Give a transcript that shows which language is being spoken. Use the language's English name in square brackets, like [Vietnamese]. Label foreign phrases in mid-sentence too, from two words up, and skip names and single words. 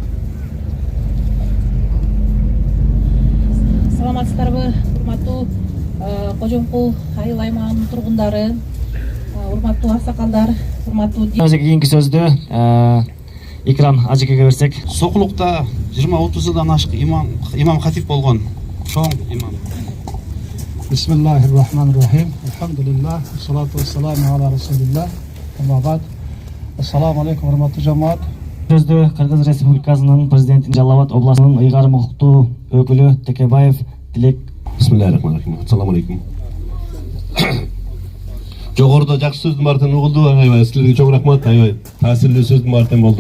[Kyrgyz] Саламатсыздарбы, урматтуу Кожомкул айыл аймагынын тургундары, урматтуу аксакалдар, урматтуу кийинки сөздү Икрам ажекеге берсек. Сокулукта 20-30 жылдан ашык имам хатип болгон чоң имам. [Arabic] بسم الله الرحمن الرحيم. الحمد لله، الصلاة والسلام على رسول الله. أما بعد. السلام عليكم, [Kyrgyz] урматтуу жамаат. Сөздү Кыргыз Республикасынын президенти Жалал-Абад областынын ыйгарым укуктуу өкүлү Текебаев Тилек. [Arabic] بسم الله الرحمن الرحيم. السلام عليكم. [Kyrgyz] Жогоруда жакшы сөздүн баардыгын угулду. Аябай силерге чоң рахмат. Аябай таасирлүү сөздүн баардыгы болду.